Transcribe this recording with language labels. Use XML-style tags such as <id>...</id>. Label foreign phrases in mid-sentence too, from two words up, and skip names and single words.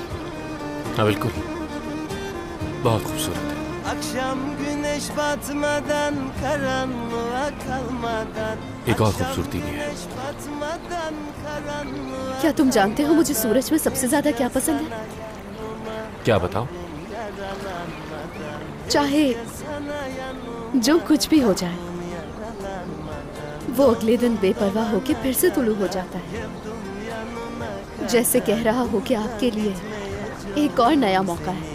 <hi>हाँ बिल्कुल, बहुत खूबसूरत है।</hi> <tr>Akşam güneş batmadan, karanlığa kalmadan.</tr> <hi>एक और खूबसूरती भी है। क्या तुम जानते हो मुझे सूरज में सबसे ज्यादा क्या पसंद है? क्या बताओ? चाहे जो कुछ भी हो जाए, वो अगले दिन बेपरवाह होके फिर से तुलू हो जाता है, जैसे कह रहा हो कि आपके लिए एक और नया मौका है।</hi>